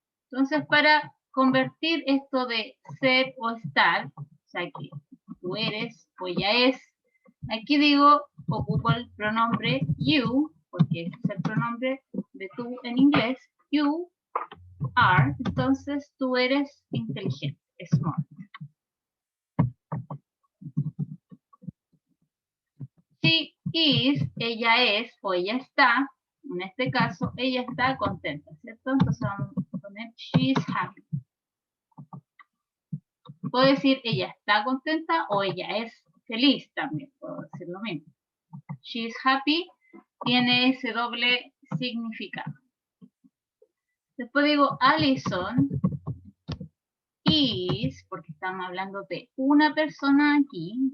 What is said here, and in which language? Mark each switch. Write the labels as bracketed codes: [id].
[es] Entonces, para convertir esto de ser o estar, o sea que tú eres o ella es, aquí digo, ocupo el pronombre you, porque ese es el pronombre de tú en inglés, [en] you are, [es] entonces tú eres inteligente, smart. [en] She is, [es] ella es o ella está, en este caso, ella está contenta, ¿cierto? Entonces vamos a poner [en] she is happy. [es] Puedo decir ella está contenta o ella es feliz también, puedo decir lo mismo. [en] She is happy [es] tiene ese doble significado. Después digo [en] Alison is, [es] porque estamos hablando de una persona aquí.